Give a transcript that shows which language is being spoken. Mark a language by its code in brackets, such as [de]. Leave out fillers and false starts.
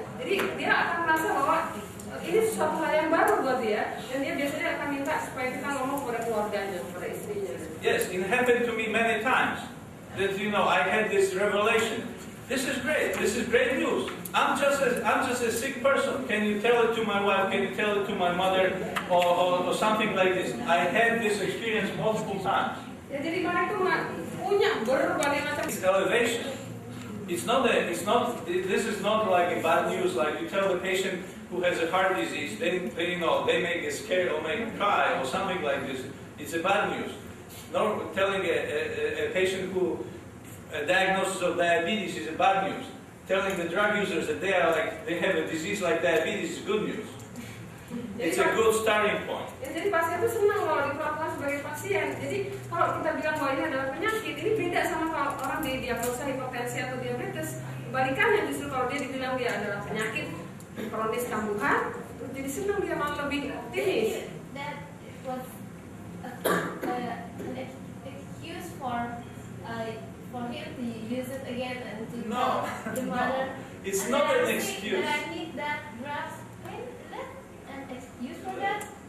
[id] Jadi dia akan merasa bahwa ini sesuatu hal yang baru buat dia, dan dia biasanya akan minta supaya kita ngomong kepada keluarganya, kepada istrinya. [en] Yes, it happened to me many times. That I had this revelation. This is great. This is great news. I'm just a sick person. Can you tell it to my wife? Can you tell it to my mother, or something like this? I had this experience multiple times. [id] Ya, jadi mereka punya berbagai macam. [en] It's elevation. This is not like a bad news. Like you tell the patient who has a heart disease, they may get scared or may cry or something like this. It's a bad news. No, telling a patient who a diagnosis of diabetes is a bad news. Telling the drug users that they have a disease like diabetes is good news. It's a good starting point. [id] Ya, jadi pasien itu senang kalau diperlakukan sebagai pasien. Jadi kalau kita bilang bahwa ini adalah penyakit, ini beda sama kalau orang didiagnosa hipertensi atau diabetes. Kebalikannya justru kalau dia dibilang dia adalah penyakit kronis kambuhan, terus jadi senang, dia malah lebih optimis. [en] That was an excuse for him to use it again and to No, tell the mother. It's not an excuse. That I need that drugs. Is that an excuse for that?